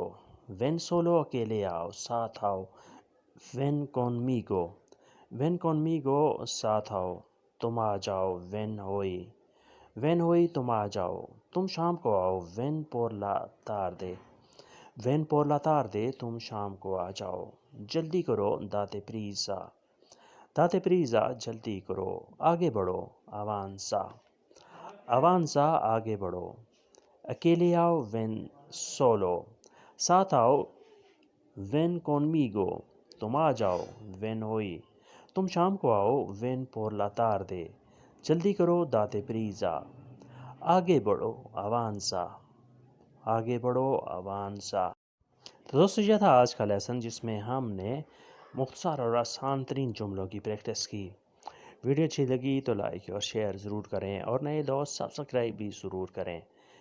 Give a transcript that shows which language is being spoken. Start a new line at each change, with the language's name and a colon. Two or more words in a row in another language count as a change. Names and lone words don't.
Spanish: Ven solo.
Urdu: اکیلے آؤ. ساتھ آؤ.
Spanish: Ven conmigo. Ven conmigo.
Urdu: ساتھ آؤ. تم آ جاؤ.
Spanish: Ven hoy. Ven hoy.
Urdu: تم آ جاؤ. تم شام کو آؤ.
Spanish: Ven por la tarde. Ven por la tarde.
Urdu: تم شام کو آ جاؤ. جلدی کرو.
Spanish: Date prisa. Date prisa.
Urdu: جلدی کرو. آگے بڑھو.
Spanish: Avanza. Avanza.
Urdu: آگے بڑھو. اکیلے آؤ.
Spanish: Ven solo.
Urdu: ساتھ آؤ.
Spanish: Ven conmigo.
Urdu: تم آ جاؤ.
Spanish: Ven hoy.
Urdu: تم شام کو آؤ،
Spanish: ven por la tarde،
Urdu: جلدی کرو،
Spanish: date prisa،
Urdu: آگے بڑھو، avanza، آگے بڑھو، avanza۔ تو دوستو یہ تھا آج کا لیسن، جس میں ہم نے مختصر اور آسان ترین جملوں کی پریکٹس کی۔ ویڈیو اچھی لگی تو لائک اور شیئر ضرور کریں، اور نئے دوست سبسکرائب بھی ضرور کریں۔